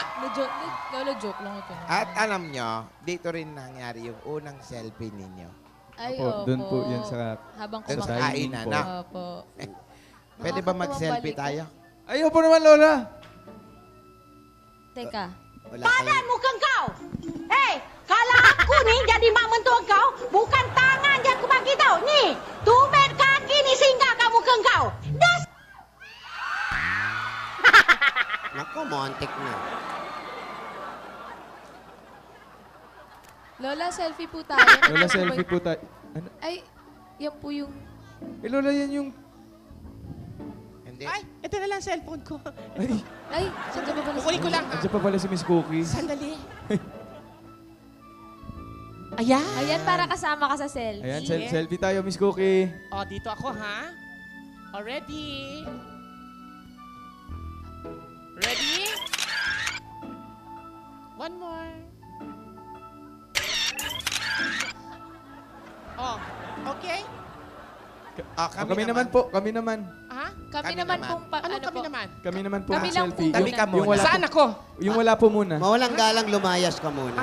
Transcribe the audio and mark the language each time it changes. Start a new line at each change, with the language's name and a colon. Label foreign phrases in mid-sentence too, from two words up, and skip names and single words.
Filipino: Lola, joke lang ito. At alam nyo, dito rin nangyari yung unang selfie ninyo. Ay, Opo, opo. doon po yan sa... Habang Doon sa kumakain. kainan, po. na. Opo. Pwede ba mag-selfie tayo? Ayaw po naman, Lola! Teka. Wala Padan kayong...
Malay: mo kang kau. Hey, kala aku ni jadi mak mentua kau, bukan tangan yang aku bagi tau. Ni, tumit kaki ni singgah kamu kang kau. Das.
Filipino: Naku, montik na. Lola, selfie po tayo. Lola, selfie po tayo. Ano? Ay, yan po yung... Lola, yan yung... Hindi. Ay, ito na lang cellphone ko. Ay, Ay, saan ba pala? Kukunin ko lang, ha? andyan pa pala si Miss Cookie. Sandali. Ayan. Ayan, para kasama ka sa selfie. Ayan, selfie tayo, Miss Cookie. O, dito ako, ha? O,
English: ready? Ready? One more. Oh, okay?
Filipino: Kami naman po, kami naman. Ha? Kami Kami naman naman. pong... Ano kami po? naman? Kami naman po Kami lang po. selfie. Kami ka muna. wala Saan po, ako? yung wala po muna. Mawalang galang, lumayas ka muna.